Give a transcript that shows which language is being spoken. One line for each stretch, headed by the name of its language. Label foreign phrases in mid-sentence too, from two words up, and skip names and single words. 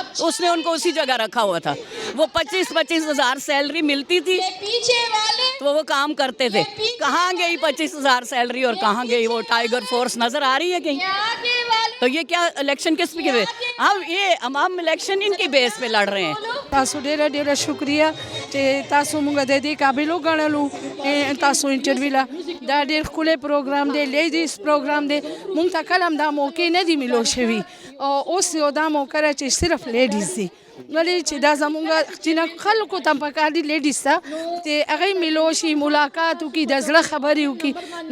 Urdu: اس نے ان کو اسی جگہ رکھا ہوا تھا. وہ 25,000 سیلری ملتی تھی تو وہ کام کرتے تھے. کہاں گئی 25,000 سیلری اور کہاں گئی وہ ٹائیگر فورس, نظر آ رہی ہے کہیں؟ تو یہ کیا الیکشن کس پہ کے ہم الیکشن ان کی بیس پہ لڑ رہے ہیں.
Pashto: تاسو ډیره ډیره شکریہ چې تاسو مونږ د دې قابل وګڼلو تاسو انټرویو لا. دا ډیر ښکلی پروګرام دی,
English: ladies program
Pashto: دی. مونږ ته کله هم دا موقع نه دی میلو شوي, اوس یو دا موقع ده چې صرف لیډیز دي. ولې چې دا زمونږ چې خلکو ته پکار دي لیډیز ته چې هغوی میلو شي, ملاقات وکړي, د زړه خبرې وکړي.